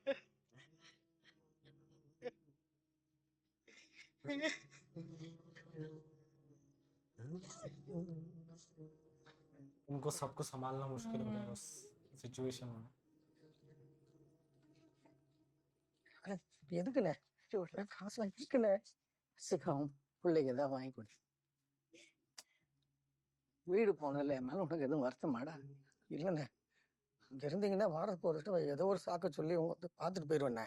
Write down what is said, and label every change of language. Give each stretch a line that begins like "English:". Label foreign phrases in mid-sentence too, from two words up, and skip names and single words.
Hindi: उनको सबको संभालना मुश्किल हो गया उस सिचुएशन में।
Tamil: எதுக்குண்ணே காசுலாம் இருக்குண்ணே சிக்காவும் பிள்ளைக்கு ஏதாவது வாங்கி கொடு. வீடு போனதில்ல என் மேல உனக்கு எதுவும் வருத்தமாடா? இல்லைண்ணே இங்க இருந்தீங்கன்னா வாரத்துக்கு ஒரு ஏதோ ஒரு சாக்க சொல்லி உங்க வந்து பார்த்துட்டு போயிடுவேண்ணே.